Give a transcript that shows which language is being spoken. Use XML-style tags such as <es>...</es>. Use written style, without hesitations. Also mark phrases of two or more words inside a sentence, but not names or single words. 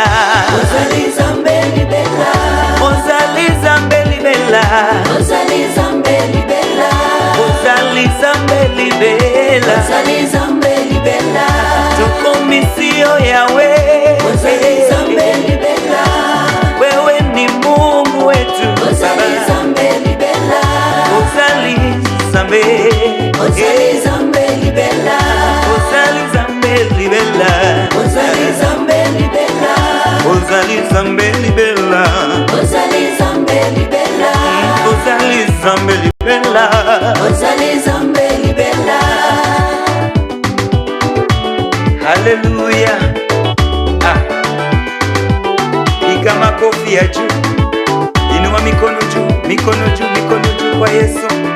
<ln>Ozali Zambe libela. Ozali Zambe libela. Ozali Zambe libela. Ozali Zambe libela. Ozali Zambe libela. Toko misio Yahweh. Ozali Zambe libela.</ln> <sw>Wewe ni Mungu wetu.</sw> <ln>Ozali Zambe libela. Ozali Zambe. Ozali Zambe libela. Ozali Zambe libela. Ozali Zambe libela. Ozali Zambe libela. Ozali Zambe libela. Ozali Zambe libela. Ozali Zambe libela. Hallelujah.</ln> <sw>Piga makofi ya juu. Inua mikono juu, mikono juu, mikono juu kwa Yesu.</sw>